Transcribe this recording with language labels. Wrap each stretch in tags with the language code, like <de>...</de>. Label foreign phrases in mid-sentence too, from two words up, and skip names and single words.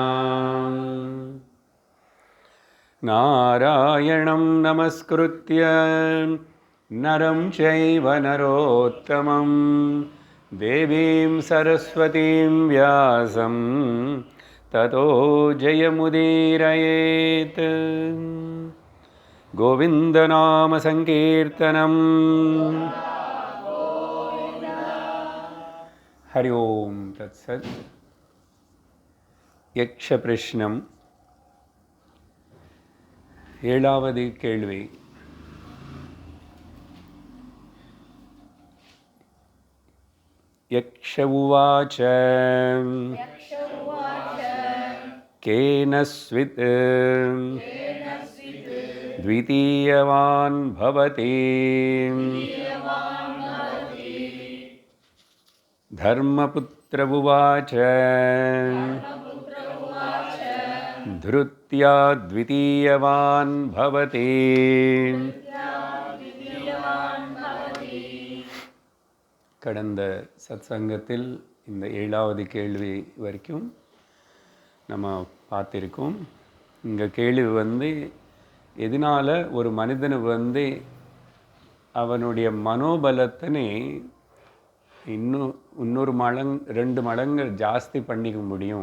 <sa>नारायणं नमस्कृत्य नरं चैव नरोत्तमं देवीं सरस्वतीं व्यासं ततो जयमुदीरयेत्। गोविन्दनामसङ्कीर्तनं हरि ओं तत्सत्।</sa> <ta>यक्षप्रश्नं ஏழாவது கேள்வி.</ta> <sa>यक्ष उवाच केन स्वित् द्वितीयवान् भवति धर्मपुत्र उवाच ध्रुत्या द्वितीयवान् भवति।</sa> <ta>கடந்த சத்சங்கத்தில் இந்த ஏழாவது கேள்வி வரைக்கும் நம்ம பார்த்திருக்கோம். இங்கே கேள்வி எதனால் ஒரு மனிதனு அவனுடைய மனோபலத்தினை இன்னொரு ரெண்டு மடங்கு ஜாஸ்தி பண்ணிக்க முடியும்.</ta>